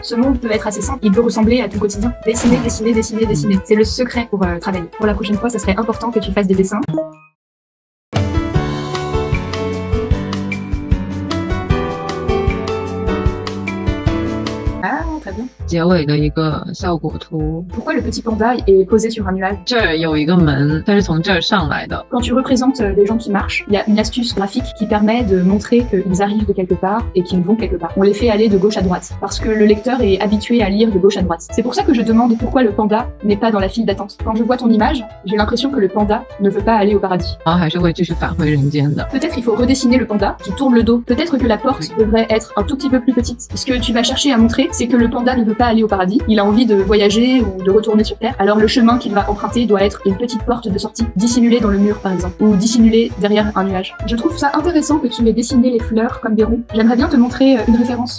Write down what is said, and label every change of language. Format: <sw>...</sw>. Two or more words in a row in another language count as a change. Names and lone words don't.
<fr>Ce monde peut être assez simple. Il peut ressembler à ton quotidien. Dessiner, dessiner, dessiner, dessiner. C'est le secret pour travailler. Pour la prochaine fois, ça serait important que tu fasses des dessins. Ah, très bien.</fr> <zh>结尾的一个效果图。</zh> <fr>Pourquoi le petit panda est posé sur un nuage?</fr> <zh>这儿有一个门，它是从这儿上来的。</zh> <fr>Quand tu représentes les gens qui marchent, il y a une astuce graphique qui permet de montrer qu'ils arrivent de quelque part et qu'ils vont quelque part. On les fait aller de gauche à droite, parce que le lecteur est habitué à lire de gauche à droite. C'est pour ça que je demande pourquoi le panda n'est pas dans la file d'attente. Quand je vois ton image, j'ai l'impression que le panda ne veut pas aller au paradis.</fr> <zh>然后还是会继续返回人间的。</zh> <fr>Peut-être il faut redessiner le panda qui tourne le dos. Peut-être que la porte devrait être un tout petit peu plus petite. Ce que tu vas chercher à montrer, c'est que le panda ne veut pas aller au paradis. Il a envie de voyager ou de retourner sur Terre. Alors le chemin qu'il va emprunter doit être une petite porte de sortie, dissimulée dans le mur par exemple, ou dissimulée derrière un nuage. Je trouve ça intéressant que tu aies dessiné les fleurs comme des ronds. J'aimerais bien te montrer une référence.</fr>